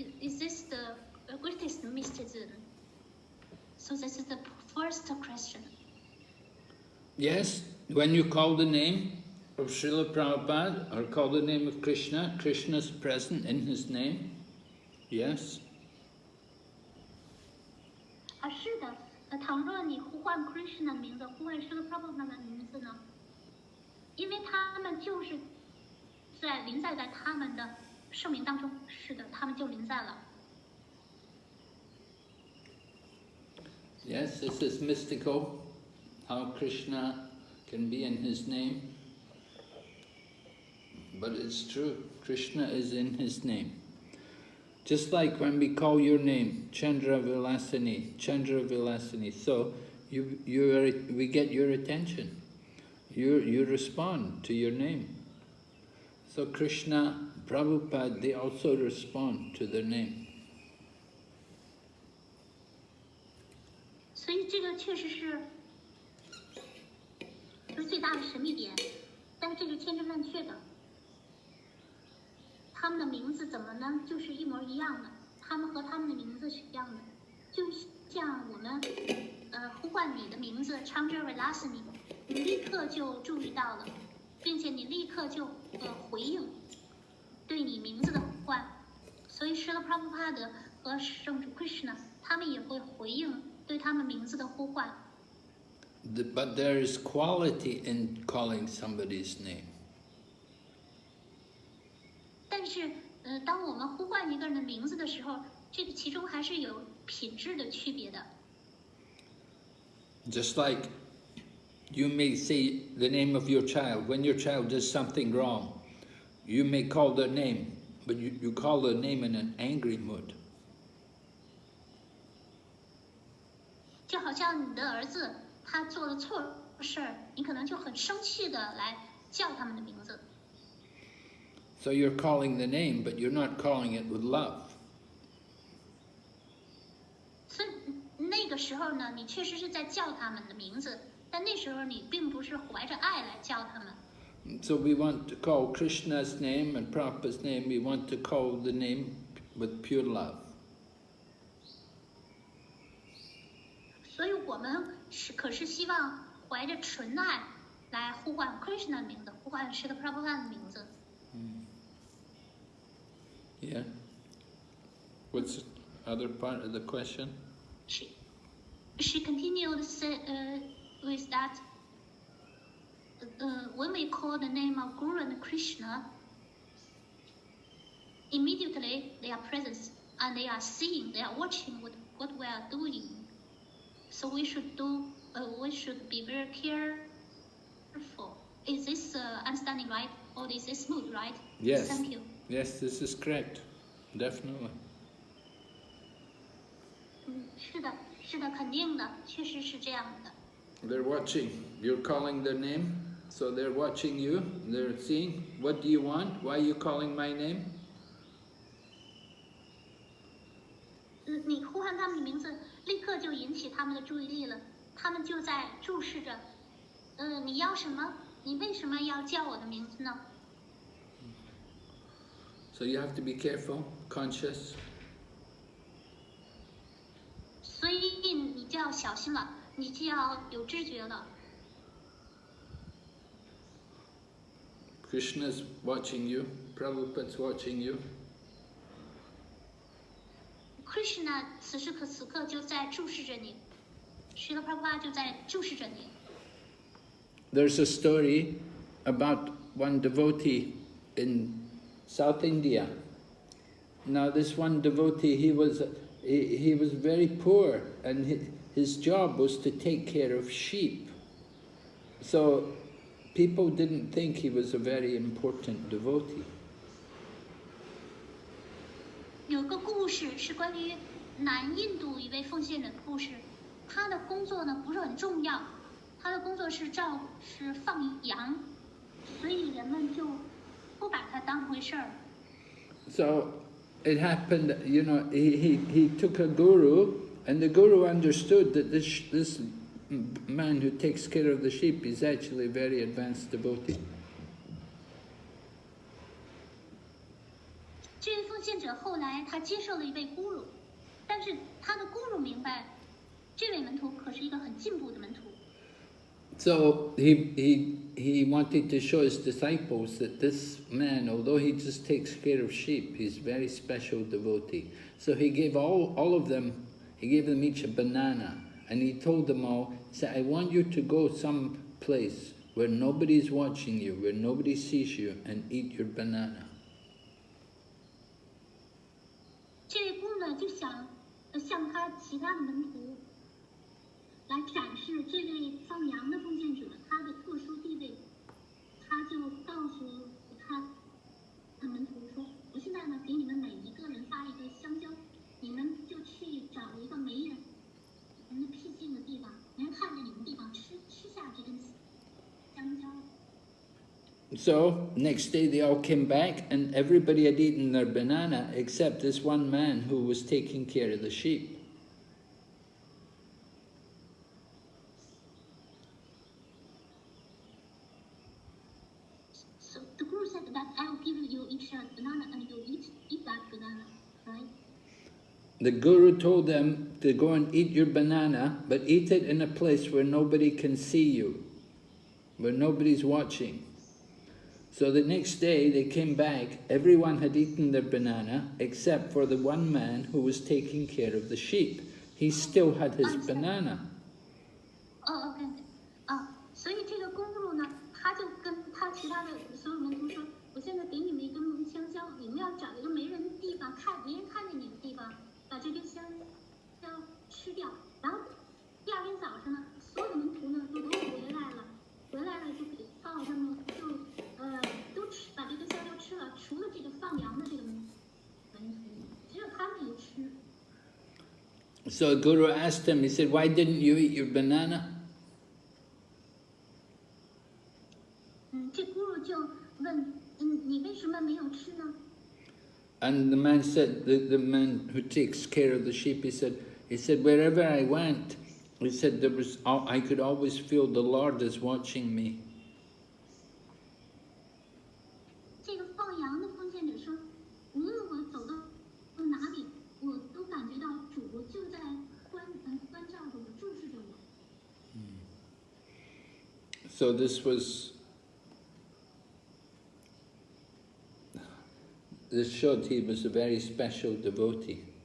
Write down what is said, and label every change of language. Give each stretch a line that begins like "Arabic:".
English: Is this the greatest mysticism? So this is the first question. Yes, when you call the name of Srila Prabhupada or call the name of Krishna, Krishna is present in his name. Yes.
Chinese: 是的，倘若你呼唤 Krishna 的名字，呼唤 Srila Prabhupada 的名字呢？因为他们就是临在他们的圣名当中，是的，他们就临在了。
English: Yes, this is mystical, how Krishna can be in his name. But it's true, Krishna is in his name. Just like when we call your name, Chandra Vilasini, so we get your attention. You respond to your name. So Krishna, Prabhupada, they also respond to their name.
Chinese: 所以这个确实是最大的神秘点，但是这是千真万确的。他们的名字怎么呢？就是一模一样的，他们和他们的名字是一样的，就像我们呼唤你的名字 Chandra Vilasini， 你立刻就注意到了，并且你立刻就回应对你名字的呼唤。所以Srila Prabhupada和圣主 Krishna 他们也会回应对他们名字的呼唤。
English: But there is quality in calling somebody's name.
Chinese: 但是，当我们呼唤一个人的名字的时候，这个其中还是有品质的区别的。
English: Just like you may say the name of your child, when your child does something wrong, you may call their name, but you call their name in an angry mood.
Chinese: 就好像你的儿子他做了错事儿，你可能就很生气的来叫他们的名字。
English: So you're calling the name, but you're not calling it with love.
Chinese: 所以那个时候呢，你确实是在叫他们的名字，但那时候你并不是怀着爱来叫他们。
English: So we want to call Krishna's name and Prabhupada's name, we want to call the name with pure love.
Chinese: 所以我们可是希望怀着纯爱来呼唤 Krishna 的名字，呼唤Srila Prabhupada 的名字。
English: Yeah. What's the other part of the question? She continued with that. When we call the name of Guru and Krishna, immediately they are present and they are seeing, they are watching what we are doing. So we should be very careful. Is this understanding right, or is this smooth, right? Yes. Thank you. Yes, this is correct. Definitely.
Chinese: 是的，是的，肯定的，确实是这样的。
English: They're watching. You're calling their name, so they're watching you. They're seeing, what do you want? Why are you calling my name?
Chinese: 你呼唤他们的名字，立刻就引起他们的注意力了。他们就在注视着，你要什么？你为什么要叫我的名字呢？
English: So you have to be careful, conscious.
Chinese: 所以你就要小心了，你就要有知觉了。
English: Krishna's watching you, Prabhupada's watching you.
Chinese: Krishna 此时此刻就在注视着你，Srila Prabhupada 就在注视着你。
English: There's a story about one devotee in South India. Now this one devotee, he was very poor, and his job was to take care of sheep. So people didn't think he was a very important devotee.
Chinese: 有个故事是关于南印度一位奉献者的故事，他的工作呢不是很重要，他的工作是放羊，所以人们就不把他当回事儿。
English: So it happened, you know, he took a guru, and the guru understood that this man who takes care of the sheep is actually a very advanced devotee.
Chinese: 这位奉献者后来他接受了一位咕噜，但是他的咕噜明白，这位门徒可是一个很进步的门徒。
English: So he wanted to show his disciples that this man, although he just takes care of sheep, he's a very special devotee. So he gave all of them, he gave them each a banana, and he told them all, he said, I want you to go some place where nobody's watching you, where nobody sees you, and eat your banana.
Chinese: 这位姑呢就想向他其他的门徒来展示这位放羊的奉献者他的特殊地位，他就告诉他的门徒说：“我现在呢给你们每一个人发一个香蕉，你们就去找一个没人的僻静的地方，没人看着你们的地方吃下这根香蕉。”
English: So, next day they all came back and everybody had eaten their banana except this one man who was taking care of the sheep. So the Guru said that I will give you each a banana and you eat that banana, right? The Guru told them to go and eat your banana, but eat it in a place where nobody can see you, where nobody's watching. So the next day they came back, everyone had eaten their banana except for the one man who was taking care of the sheep. He still had his banana. Oh, okay.
Chinese: 所以这个公路呢，他就跟他其他的所有门徒说：“我现在给你们一根香蕉，你们要找一个没人的地方，没人看见你的地方，把这根香蕉吃掉。然后第二天早上呢，所有的门徒呢就都回来了就给告他们就都把这根香蕉吃了，除了这个放羊的这个门徒，只有他们没吃。”
English: So Guru asked him, he said, why didn't you eat your banana?
Chinese: 这咕噜就问，你为什么没有吃呢？
English: And the man said, the man who takes care of the sheep, he said, wherever I went, he said, I could always feel the Lord is watching me.
Chinese: 这个放羊的奉献者说，无论我走到哪里，我都感觉到主就在关照着我，注视着我。
English: So this showed he was a very special devotee.